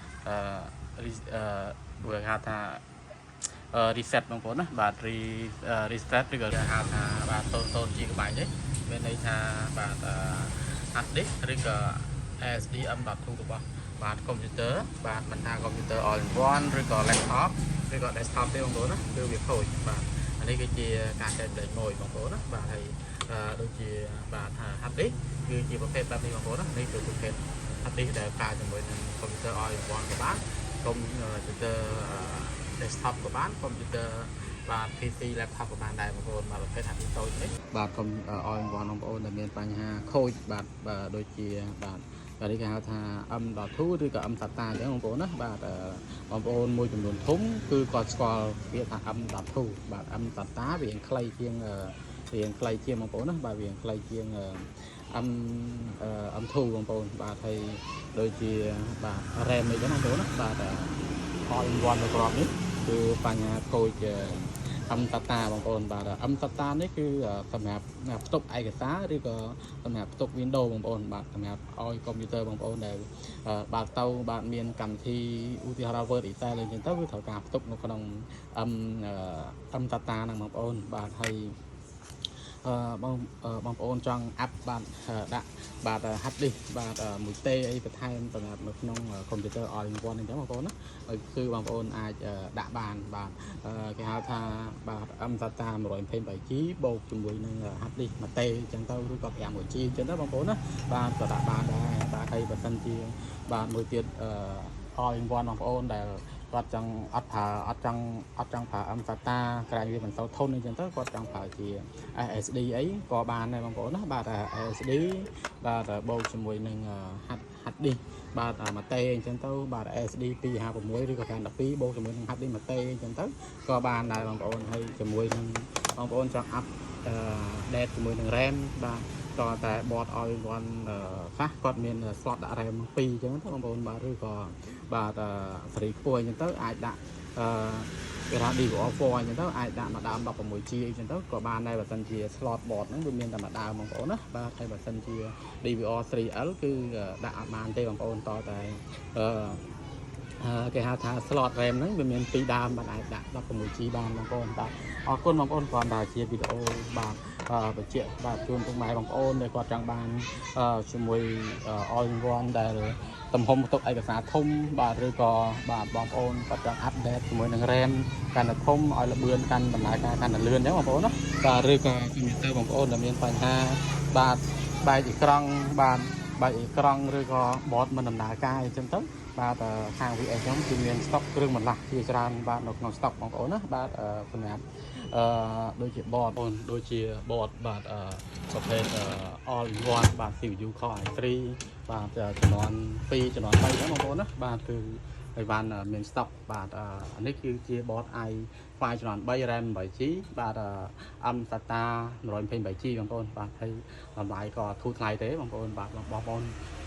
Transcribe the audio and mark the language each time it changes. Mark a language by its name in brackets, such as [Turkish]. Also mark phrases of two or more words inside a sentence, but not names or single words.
[Khmer] វាហៅថាreset បងប្អូនណាបាទ reset ឬក៏គេហៅថាបាទ0 GB នេះមានន័យថាបាទ [English] hard disk [Khmer] ឬក៏ SSD M.2 របស់បាទកុំព្យូទ័របាទមិនថាកុំព្យូទ័រ [English] all in one [Khmer] ឬក៏ laptop ឬក៏ desktop ទេបងប្អូនណាគឺវាខូចបាទអានេះគឺជាការចែកលេខមួយបងប្អូនណាបាទហើយដូចជាបាទ [English] hard disk [Khmer] គឺជាប្រភេទបែបនេះបងប្អូន ណានេះគឺប្រភេទ [English] hard disk [Khmer] ដែលប្រើជាមួយនឹងកុំព្យូទ័រ [English] all in one [Khmer] ក៏បានកុំព្យូទ័រ desktop ក៏បានកុំព្យូទ័របាទ [English] PC laptop [Khmer] ក៏បានដែរបងប្អូនបាទប្រភេទ [English] hard disk [Khmer] តូចនេះបាទកុំ [English] all in one [Khmer] បងប្អូនដែលមានបញ្ហាខូចបាទដូចជាបាទនេះគេហៅថា M.2 ឬក៏ M SATA អញ្ចឹងបងប្អូនណាបាទបងប្អូនមួយចំនួនធំគឺគាត់ស្គាល់ពាក្យថា M.2 បាទ M SATA វារៀងខ្លីជាងបងប្អូនណាបាទវារៀងខ្លីជាង M2 បងប្អូនបាទហើយដូចជាបាទ RAM អីចឹងបងប្អូនណាបាទ [English] all in one [Khmer] ប្រព័ន្ធនេះគឺបញ្ហាខូចSATA បងប្អូនបាទSATA នេះគឺសម្រាប់ផ្ទុកឯកសារឬក៏សម្រាប់ផ្ទុក Windows បងប្អូនបាទសម្រាប់ឲ្យកុំព្យូទ័របងប្អូនដែលបាទទៅបាទមានកម្មវិធីឧទាហរណ៍ Word Excel អីចឹងទៅគឺត្រូវការផ្ទុកនៅក្នុងSATA ហ្នឹងបងប្អូនបាទហើយបង ប្អូនចង់អាប់បាទដាក់បាទ [English] hard disk [Khmer] បាទមួយទេអីបន្ថែមសម្រាប់នៅក្នុងកុំព្យូទ័រ [English] all in one [Khmer] អញ្ចឹងបងប្អូនណាគឺបងប្អូនអាចដាក់បានបាទគេហៅថាបាទ M-SATA 128GB បូកជាមួយនឹង [English] hard disk [Khmer] មួយទេអញ្ចឹងទៅឬក៏ 5GB អញ្ចឹងទៅបងប្អូនណាបាទក៏ដាក់បានដែរបាទហើយបើសិនជាបាទមួយទៀត [English] all in one [Khmer] បងប្អូនដែលគាត់ចង់អត់ចង់ប្រើ M-SATA ក្រែងវាមិនសូវធន់អីចឹងទៅគាត់ចង់ ប្រើជា SSD អីក៏បានដែរបងប្អូនណាបាទ SSD បាទបូកជាមួយនឹង [English] hard disk [Khmer] បាទមួយទេអញ្ចឹងទៅបាទ SSD 256ឬក៏512បូកជាមួយ នឹង [English] hard disk [Khmer] មួយទេអញ្ចឹងទៅក៏បានដែរបងប្អូនហើយជាមួយនឹងបងប្អូនចង់អាប់date ជាមួយនឹង RAM បាទតតែ [English] board all in one [Khmer] ខ្លះគាត់មាន slot ដាក់ RAM 2អញ្ចឹងទៅបងប្អូនបាទឬក៏បាទសេរីខ្ពស់អញ្ចឹងទៅអាចដាក់គេថា DVR4 អញ្ចឹងទៅអាចដាក់មកដើម 16GB អញ្ចឹងទៅក៏បានដែរបើសិនជា [English] slot board [Khmer] ហ្នឹងវាមានតែមកដើមបងប្អូនណាបាទហើយបើសិនជា DVR3L គឺដាក់អត់បានទេបងប្អូនតតែ គេហៅថា [English] slot RAM [Khmer] ហ្នឹងវាមាន2ដើមបាទអាចដាក់ 16GB បានបងប្អូនបាទអរគុណបងប្អូនគ្រាន់តែជាវីដេអូបាទបញ្ជាក់បាទជូនពុកម៉ែបងប្អូនដែលគាត់ចង់បានជាមួយ [English] all in one [Khmer] ដែលទំហំបន្ទុកឯកសារធំបាទឬក៏បាទបងប្អូ នគាត់ចង់អាប់ដេតជាមួយនឹង RAM កាន់តែធំឲ្យលឿនកាន់ដំណើរការកាន់តែលឿនអញ្ចឹងបងប្អូនណាបាទឬក៏ computer បងប្អូនដែលមានបញ្ហាបាទបែក អេក្រង់បាទបែកអេក្រង់ឬក៏ board មិនដំណើរការអញ្ចឹងទៅបាទខាង VS ខ្ញុំគឺមាន stock គ្រឿងបន្លាស់ជាច្រើនបាទនៅក្នុង stock បងប្អូនណាបាទសម្រាប់ដូចជា board បងដូចជា board បាទប្រភេទ [English] all in one [Khmer] បាទ CPU Core i3 បាទចំនួន2ចំនួន3ហ្នឹងបងប្អូនណាបាទគឺឲ្យបានមាន stock បាទនេះគឺជា board i5 ចំនួន3 RAM 8GB បាទ M SATA 128GB បងប្អូនបាទហើយតម្លៃក៏ធូរថ្លៃទេបងប្អូនបាទបងប្អូន